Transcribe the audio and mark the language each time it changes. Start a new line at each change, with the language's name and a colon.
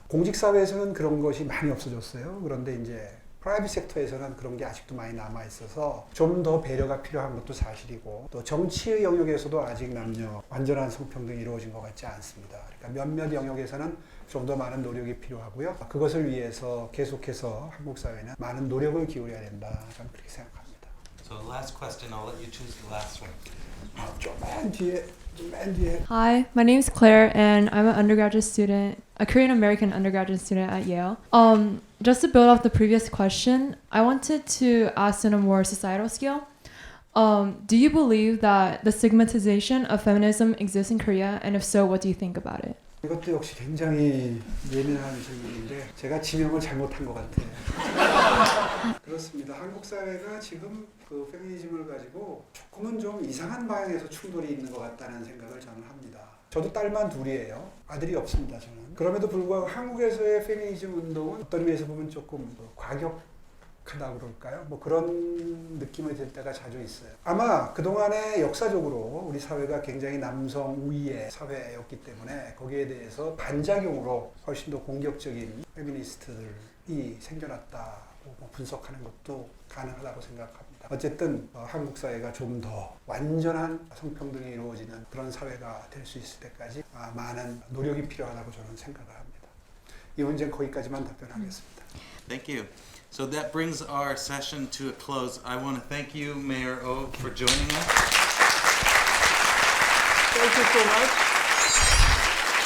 Korean: 공직사회에서는 그런 것이 많이 없어졌어요. 그런데 이제 프라이빗 섹터에서는 그런 게 아직도 많이 남아 있어서 좀 더 배려가 필요한 것도 사실이고 또 정치의 영역에서도 아직 남녀 완전한 성평등이 이루어진 것 같지 않습니다. 그러니까 몇몇 영역에서는 좀 더 많은 노력이 필요하고요. 그것을 위해서 계속해서 한국 사회는 많은 노력을 기울여야 된다. 저는 그렇게 생각합니다.
English: So last question, I'll let you choose the last one.
Korean: 좀만 뒤에.
English: Hi, my name is Claire, and I'm an undergraduate student, a Korean American undergraduate student at Yale. Just to build off the previous question, I wanted to ask on a more societal scale. Do you believe that the stigmatization of feminism exists in Korea, and if so, what do you think about it?
Korean: 이것도 역시 굉장히 예민한 질문인데 제가 지명을 잘못한 것 같아요. 그렇습니다. 한국 사회가 지금 그 페미니즘을 가지고 조금은 좀 이상한 방향에서 충돌이 있는 것 같다는 생각을 저는 합니다. 저도 딸만 둘이에요. 아들이 없습니다. 저는. 그럼에도 불구하고 한국에서의 페미니즘 운동은 어떤 의미에서 보면 조금 과격하다 그럴까요? 뭐 그런 느낌이 들 때가 자주 있어요. 아마 그동안에 역사적으로 우리 사회가 굉장히 남성 우위의 사회였기 때문에 거기에 대해서 반작용으로 훨씬 더 공격적인 페미니스트들이 생겨났다고 분석하는 것도 가능하다고 생각합니다. 어쨌든 한국 사회가 좀 더 완전한 성평등이 이루어지는 그런 사회가 될 수 있을 때까지 많은 노력이 필요하다고 저는 생각을 합니다. 이 문제는 거기까지만 답변하겠습니다.
English: Thank you. So that brings our session to a close. I want to thank you, Mayor Oh, for joining us. Thank you so much.